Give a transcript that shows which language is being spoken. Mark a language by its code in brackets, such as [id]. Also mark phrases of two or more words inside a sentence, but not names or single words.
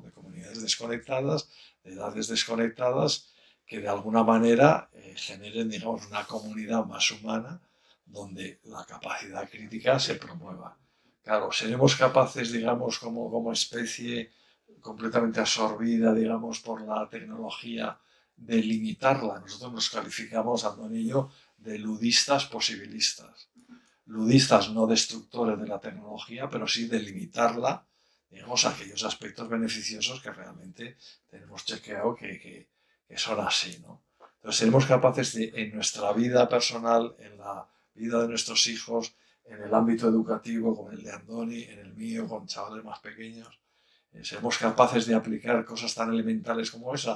[es] De comunidades desconectadas, de edades desconectadas, que de alguna manera generen, digamos, una comunidad más humana donde la capacidad crítica se promueva. Claro, seremos capaces, digamos, como especie completamente absorbida, digamos, por la tecnología, de limitarla. Nosotros nos calificamos, Antonio y yo, de ludistas posibilistas. Ludistas no destructores de la tecnología, pero sí de limitarla, digamos, a aquellos aspectos beneficiosos que realmente tenemos chequeado que son así, ¿no? Entonces, seremos capaces de, en nuestra vida personal, en la vida de nuestros hijos, en el ámbito educativo, con el de Andoni, en el mío, con chavales más pequeños, seremos capaces de aplicar cosas tan elementales como esa.